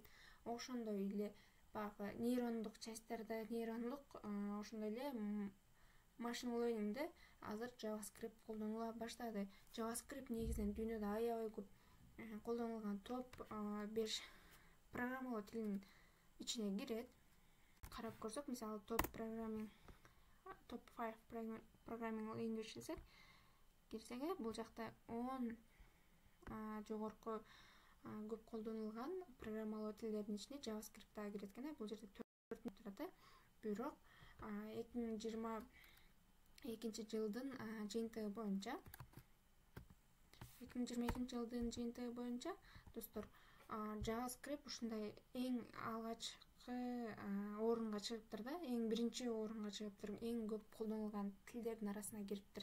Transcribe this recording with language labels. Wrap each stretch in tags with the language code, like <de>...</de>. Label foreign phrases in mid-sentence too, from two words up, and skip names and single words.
<ky>Ошондой эле баягы нейрондук частьтарда, ошондой эле</ky> <en>machine learning'де</en> <ky>азыр JavaScript колдонула баштады. JavaScript негизинен дүйнөдө аябай көп колдонулган топ 5 программалоо тилинин ичине кирет. Карап көрсөк, мисалы,</ky> <en>top 5 programming language</en> <ky>десек, кирсек, бул жакта 10 жогорку көп колдонулган программалоо тилдеринин ичине JavaScript дагы кирет экен. Бул жерде 4 турат. Бирок 2022 жылдын жыйынтыгы боюнча, достор, JavaScript ушундай эң алгачкы орунга чыгыптыр да, эң биринчи орунга чыгыптыр, эң көп колдонулган тилдердин арасына кириптир.</ky>